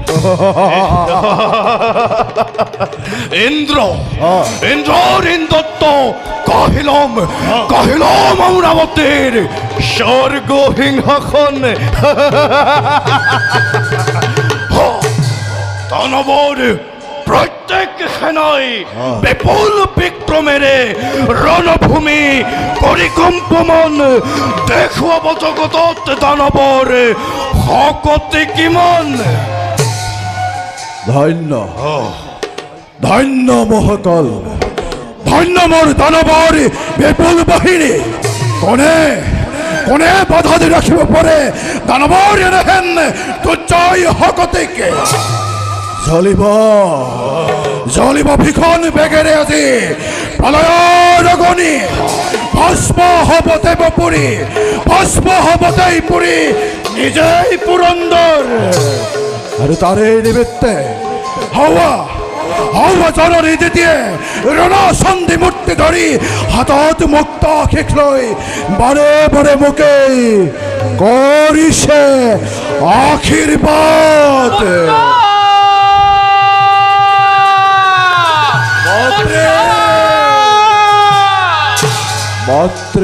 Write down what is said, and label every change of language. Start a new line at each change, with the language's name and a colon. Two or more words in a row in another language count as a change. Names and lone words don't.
Assamese: ইন্দ্র ইন্দ্রদত্ত কহিলম অমরাবতীর স্বর্গ সিংহাসন দানবর প্রত্যেক সেনাই বিপুল বিক্রমেরে রণভূমি পরিকম্পমান দেখুয়াব জগতত দানবর শকতি কিমান ধন্য ধন্য মহাকাল ধন্য মোর দানবর বিপুল বাহিনী কোনে কোনে বাধা দিয়ে রাখিব পরে দানবর রেহেন দুর্জয় হকতিকে জ্বলিব ভীষণ বেগেৰে আজি প্ৰলয়ৰ অগ্নি ভস্ম হব দেৱপুৰী ভস্ম হব দেৱপুৰী নিজেই পুৰন্দৰ আৰু তাৰে নিমিত্তে হাৱা জননী দিদিয়ে ৰণ সন্ধি মূৰ্তি ধৰি হাতত মুক্ত শিখ লৈ বাৰে বাৰে মোকে কৰিছে আশীৰ্বাদ মাত্রে